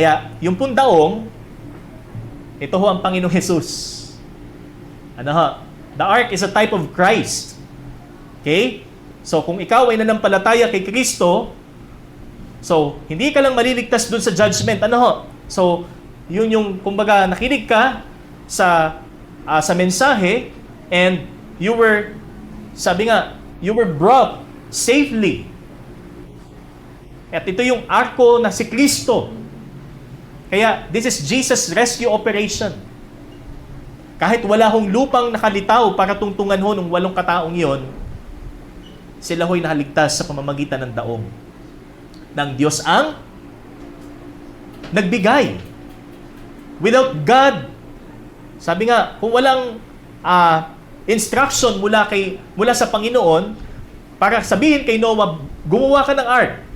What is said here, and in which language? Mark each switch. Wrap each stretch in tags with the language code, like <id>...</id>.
<tl>Kaya yung pong daong, ito ho ang Panginoong Jesus.</tl> <en>The ark is a type of Christ. Okay?</en> <tl>So, kung ikaw ay nanampalataya kay Kristo, so, hindi ka lang maliligtas dun sa judgment. So, yun yung, kumbaga, nakinig ka sa mensahe</tl> <en>and you were,</en> <tl>sabi nga,</tl> <en>you were brought safely.</en> <tl>At ito yung arko na si Kristo. Kaya,</tl> <en>this is Jesus' rescue operation.</en> <tl>Kahit wala hong lupang nakalitaw para tungtungan ho ng 8 kataong yon, sila ho'y nakaligtas sa pamamagitan ng daong. Ng Diyos ang nagbigay. Without God, sabi nga, kung walang instruction mula sa Panginoon para sabihin kay Noah, gumawa ka ng ark.</tl>